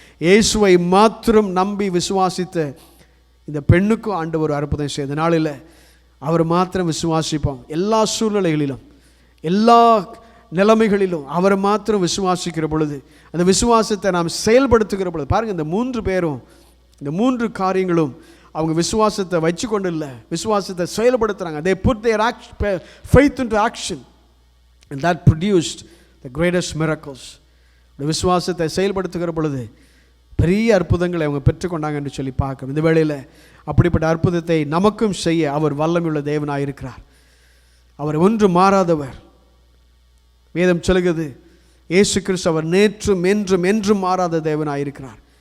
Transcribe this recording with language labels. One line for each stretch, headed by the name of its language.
Tamil: இயேசுவை மாத்திரம் நம்பி விசுவாசித்த இந்த பெண்ணுக்கும் ஆண்டவர் அற்புதம் செய்த நாளில் அவர் மாத்திரம் விசுவாசிப்போம். எல்லா சூழ்நிலைகளிலும், எல்லா நிலைமைகளிலும் அவர் மாத்திரம் விசுவாசிக்கிற பொழுது, அந்த விசுவாசத்தை நாம் செயல்படுத்துகிற பொழுது, பாருங்கள், இந்த 3 பேரும், இந்த 3 காரியங்களும் அவங்க விசுவாசத்தை வச்சு கொண்டு இல்லை, விசுவாசத்தை செயல்படுத்துகிறாங்க.
English: they put their faith into action and that produced the greatest miracles.
Tamil: இந்த விசுவாசத்தை செயல்படுத்துகிற பொழுது பெரிய அற்புதங்களை அவங்க பெற்றுக்கொண்டாங்க என்று சொல்லி பார்க்கணும். இந்த வேளையில் அப்படிப்பட்ட அற்புதத்தை நமக்கும் செய்ய அவர் வல்லமையுள்ள தேவனாக இருக்கிறார். அவர் ஒன்று மாறாதவர். வேதம் சொல்லுகிறது, இயேசு கிறிஸ்து அவர் நேற்றும் என்றும் என்றும் மாறாத தேவனாக இருக்கிறார்.